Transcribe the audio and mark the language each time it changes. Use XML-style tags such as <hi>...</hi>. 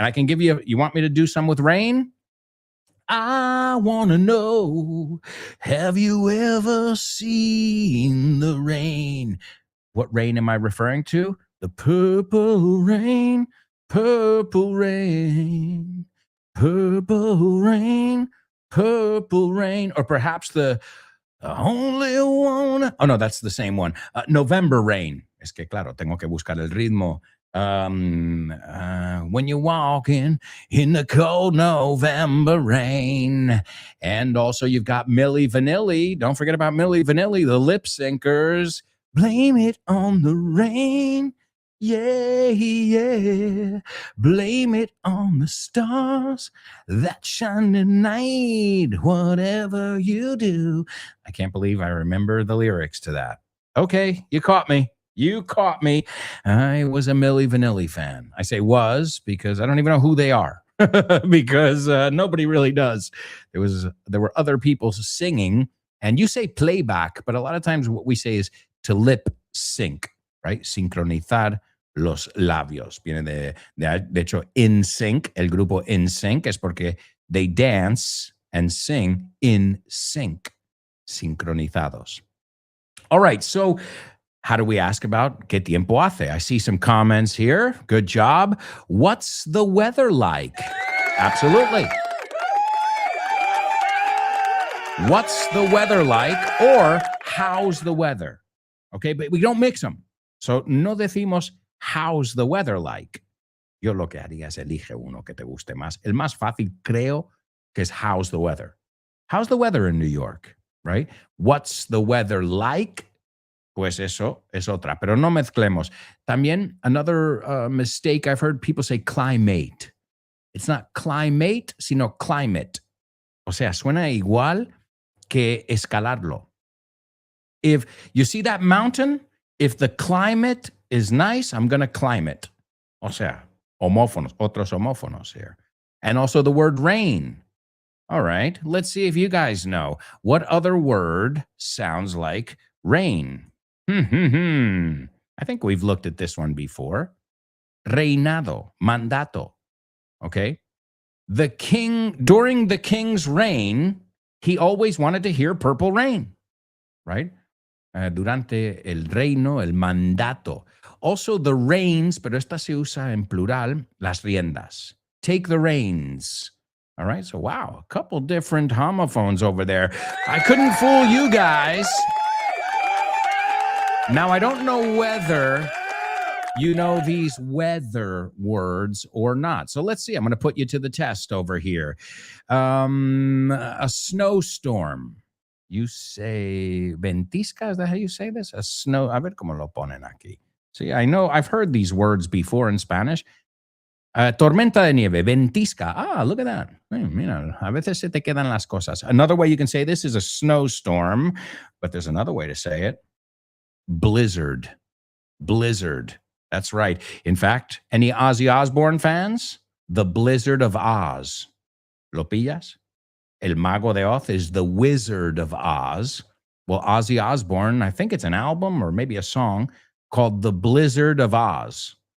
<en>And I can give you want me to do some with rain? I want to know, have you ever seen the rain? What rain am I referring to? The purple rain. Purple rain, purple rain, purple rain, or perhaps the only one. Oh, no, that's the same one. November rain.</en> <es>Es que, claro, tengo que buscar el ritmo.</es> <en>When you're walking in the cold November rain. And also you've got Milli Vanilli. Don't forget about Milli Vanilli, the lip syncers. Blame it on the rain. Yeah, blame it on the stars that shine tonight, whatever you do. I can't believe I remember the lyrics to that. Okay, you caught me. I was a Milli Vanilli fan. I say was because I don't even know who they are because nobody really does. There were other people singing, and you say playback, but a lot of times what we say is to lip sync, right?</en> <es>Sincronizar los labios. Viene de hecho,</es> <en>in sync,</en> <es>el grupo in sync es porque</es> <en>they dance and sing in sync, sincronizados. All right, so How do we ask about</en> <es>qué tiempo hace?</es> <en>I see some comments here. Good job. What's the weather like? Absolutely. What's the weather like? Or how's the weather? Okay, but we don't mix them. So</en> <es>no decimos</es> <en>how's the weather like.</en> <es>Yo lo que haría es elige uno que te guste más. El más fácil creo que es</es> <en>how's the weather. How's the weather in New York? Right? What's the weather like?</en> <es>Pues eso es otra, pero no mezclemos. También</es> <en>another mistake I've heard people say climate. It's not climate,</en> <es>sino climate. O sea, suena igual que escalarlo.</es> <en>If you see that mountain, if the climate is nice, I'm going to climb it.</en> <es>O sea, homófonos, otros homófonos here.</es> <en>And also the word rain. All right, let's see if you guys know. What other word sounds like rain? I think we've looked at this one before. Reinado, mandato. Okay. The king, during the king's reign, he always wanted to hear Purple Rain, right? Durante el reino, el mandato. Also the reins, pero esta se usa en plural, las riendas. Take the reins. All right. So, wow, a couple different homophones over there. I couldn't fool you guys. Now, I don't know whether you know these weather words or not. So let's see. I'm going to put you to the test over here. A snowstorm. You say ventisca? Is that how you say this? A snow.</en> <es>A ver cómo lo ponen aquí.</es> <en>See, I know I've heard these words before in Spanish.</en> <es>Tormenta de nieve, ventisca.</es> <en>Ah, look at that.</en> <es>Mira, a veces se te quedan las cosas.</es> <en>Another way you can say this is a snowstorm, but there's another way to say it. Blizzard. Blizzard. That's right. In fact, any Ozzy Osbourne fans? The Blizzard of Oz.</en> <es>¿Lo pillas? El Mago de Oz</es> <en>is the Wizard of Oz. Well, Ozzy Osbourne, I think it's an album or maybe a song called The Blizzard of Oz.</en>